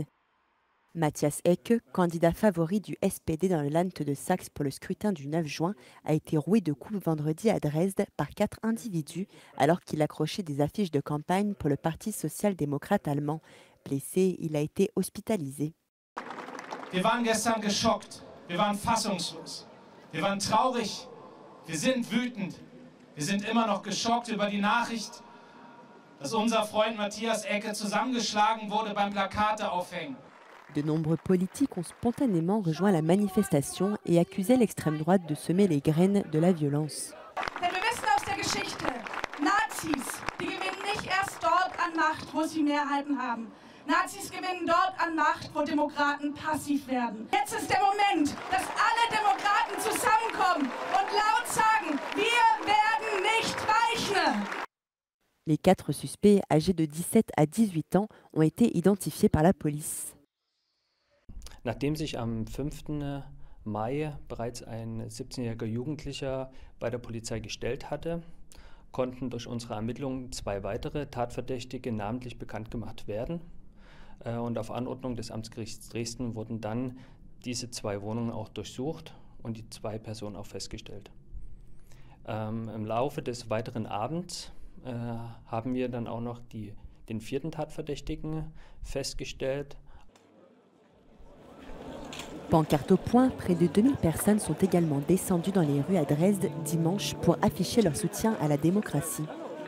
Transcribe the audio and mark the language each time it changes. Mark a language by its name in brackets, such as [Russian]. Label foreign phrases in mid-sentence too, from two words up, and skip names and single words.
[French] Matthias Ecke, candidat favori du SPD dans le Land de Saxe pour le scrutin du 9 juin, a été roué de coups vendredi à Dresde par 4 individus alors qu'il accrochait des affiches de campagne pour le Parti social-démocrate allemand. Blessé, il a été hospitalisé. [German] Wir waren gestern geschockt, wir waren fassungslos, wir waren traurig, wir sind wütend, wir sind immer noch geschockt über die Nachricht, dass unser Freund Matthias Ecke zusammengeschlagen wurde beim Plakate aufhängen. [French] De nombreux politiques ont spontanément rejoint la manifestation et accusé l'extrême droite de semer les graines de la violence. [German] Denn wir wissen aus der Geschichte, Nazis, die gewinnen nicht erst dort an Macht, wo sie Mehrheiten haben. Nazis gewinnen dort an Macht, wo Demokraten passiv werden. Jetzt ist der Moment, dass alle Demokraten zusammenkommen und laut sagen, wir werden nicht weichen. [French] Les 4 suspects âgés de 17 à 18 ans ont été identifiés par la police. [German] Nachdem sich am 5. Mai bereits ein 17-jähriger Jugendlicher bei der Polizei gestellt hatte, konnten durch unsere Ermittlungen 2 weitere Tatverdächtige namentlich bekannt gemacht werden. Und auf Anordnung des Amtsgerichts Dresden wurden dann diese 2 Wohnungen auch durchsucht und die 2 Personen auch festgestellt. Im Laufe des weiteren Abends haben wir dann auch noch den 4. Tatverdächtigen festgestellt. [French] Pancarte au point, près de 2000 personnes sont également descendues dans les rues à Dresde dimanche pour afficher leur soutien à la démocratie.